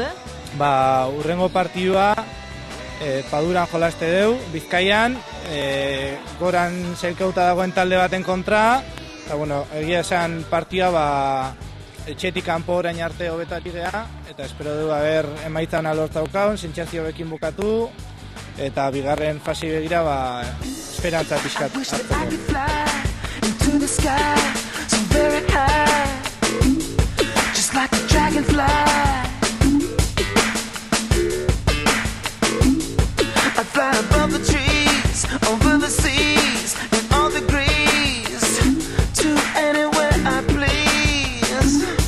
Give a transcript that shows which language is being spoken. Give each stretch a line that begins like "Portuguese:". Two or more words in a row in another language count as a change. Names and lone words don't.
Basque: Urrengo partidua Paduran jolaste deu, Bizkaian, goran sailkauta dagoen talde baten kontra, eta egia esan partida etxetik kanpo orain arte hobetatik gea, eta espero du emaitza ona lortzaukaun, sentsazio bekin bukatu, eta bigarren fase begira esperantza pixkat
English: I fly above the trees, over the seas, in all degrees, to anywhere I please.